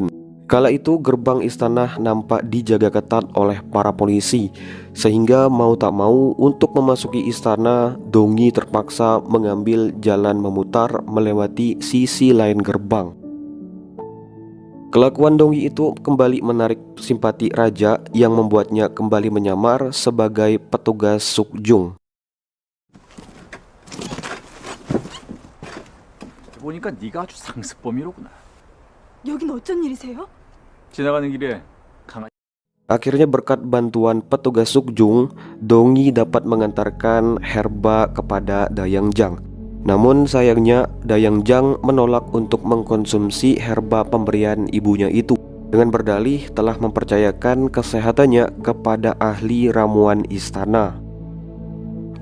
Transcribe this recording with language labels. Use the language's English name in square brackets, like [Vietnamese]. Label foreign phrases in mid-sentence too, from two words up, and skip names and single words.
[Indonesian] Kala itu gerbang istana nampak dijaga ketat oleh para polisi, sehingga mau tak mau untuk memasuki istana, Dongyi terpaksa mengambil jalan memutar melewati sisi lain gerbang. Kelakuan Dongyi itu kembali menarik simpati raja yang membuatnya kembali menyamar sebagai petugas Sukjung. [Korean] 보니까 네가 아주 상습범이로구나. 여긴 어쩐 일이세요? 지나가는 길에 강아지. [Indonesian] Akhirnya berkat bantuan petugas Sukjung, Dongyi dapat mengantarkan herba kepada Dayang Jang. Namun sayangnya Dayang Jang menolak untuk mengkonsumsi herba pemberian ibunya itu dengan berdalih telah mempercayakan kesehatannya kepada ahli ramuan istana.